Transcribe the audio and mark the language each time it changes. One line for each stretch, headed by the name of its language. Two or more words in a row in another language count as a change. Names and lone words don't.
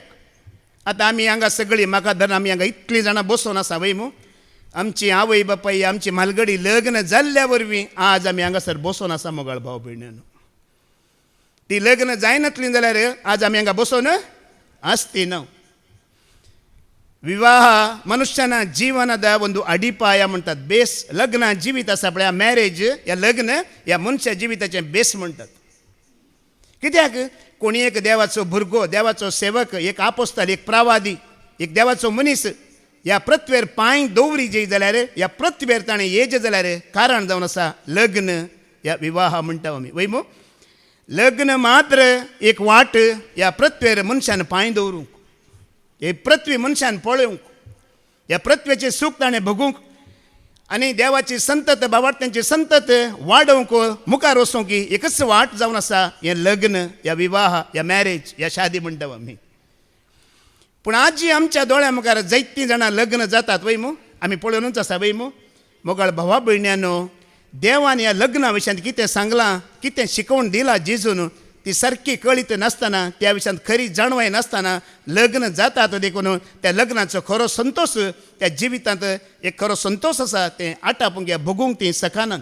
Konkani: आतां आमी हांगा सगळीं म्हाका धरून आमी हांगा इतलीं जाणां बसून आसा वयमू. आमची आवय बापाय आमची म्हालगडी लग्न जाल्ल्या वरवीं आज आमी हांगासर बसून आसा मोगाळ भाव भयण्यांनो. ती लग्न जायनातलीं जाल्यार आज आमी हांगा बसून आसती न्हू.
Kannada: विवाह ಮನುಷ್ಯನ ಜೀವನದ ಒಂದು ಅಡಿಪಾಯ म्हणटात.
Konkani: बेस लग्न जिवीत आसा पळय मॅरेज या लग्न या मनशा जिविताचें बेस म्हणटात. कित्याक कोणी एक देवाचो भुरगो, देवाचो सेवक, एक आपोस्तल, एक प्रवादी, एक देवाचो मनीस ह्या पृथ्वेर पांय दवरी जाल्यार ह्या पृथ्वेर ताणें येज जाल्यार कारण जावन आसा लग्न या विवाह म्हणटा आमी वयमू. लग्न मात्र एक वाट ह्या पृथ्वेर मनशान पांय दवरूंक, हे पृथ्वी मनशान पळोवंक, ह्या पृथ्वेचें सूख ताणें भोगूंक आनी देवाची संतत भावार्थ्यांची संतत वाडोवंक मुखार वचूंक एकच वाट जावन आसा हें लग्न या विवाह या मॅरेज या शादी म्हणटा आमी. पूण आजी आमच्या दोळ्या मुखार जायतीं जाणां लग्न जातात वयमू. आमी पळोवनूच आसा वयमू. मोगाळ भावा भयण्यांनो, देवान ह्या लग्ना विशयांत कितें सांगलां, कितें शिकवण दिलां जेजून, ती सारकी कळीत नासतना, त्या विशयांत खरी जाणवाय नासतना लग्न जातात देखून त्या लग्नाचो खरो संतोष त्या जिवितांत एक खरो संतोष आसा तें आटापूंक या भोगूंक ती सखानात.